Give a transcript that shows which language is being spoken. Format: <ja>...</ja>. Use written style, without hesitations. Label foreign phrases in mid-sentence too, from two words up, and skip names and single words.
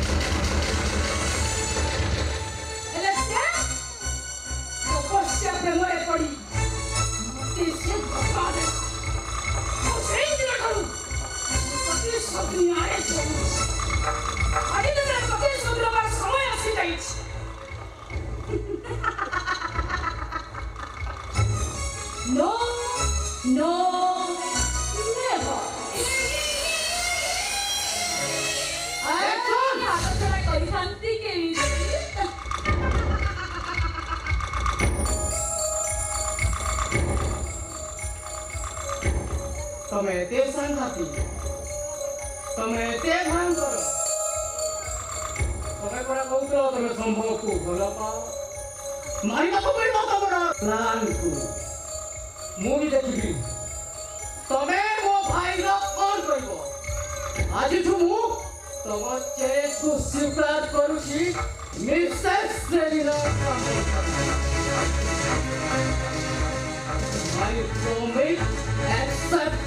<or>ହେଲେ ସେ ତପସ୍ୟା ପ୍ରେମରେ ପଡ଼ି ମୋତେ ସେ ଧୋକା ଦେଲା। ମୁଁ ସେଇ ଦିନଠାରୁ ପ୍ରତିଶୋଧ ନ୍ୟାୟ ଚାହୁଁଛି। ଆଜି ଯେତେବେଳେ ପ୍ରତିଶୋଧ ନେବାର ସମୟ ଆସିଯାଇଛି,</or> <en>no, no, never.</en> <or>ହାତଛଡ଼ା କରିଥାନ୍ତି କେମିତି? ତମେ ଏତେ ସାଂଘାତିକ, ତମେ ଏତେ ଭୟଙ୍କର। ତମେ ପରା କହୁଥିଲ ତମେ ସମ୍ଭବକୁ ଭଲ ପାଅ। ମାରିବାକୁ ପଡ଼ିବ ତମର ପ୍ଲାନକୁ। ମୁଁ ବି ଦେଖିବି ତମେ ମୋ ଭାଇର କଣ କରିବ। ଆଜିଠୁ ମୁଁ ତମ ଚେଷ୍କୁ ସ୍ୱୀକାର କରୁଛି ମିସେସ୍ ସେଲିନା ସମ୍ଭବ।</or> <en>I promise accept</en>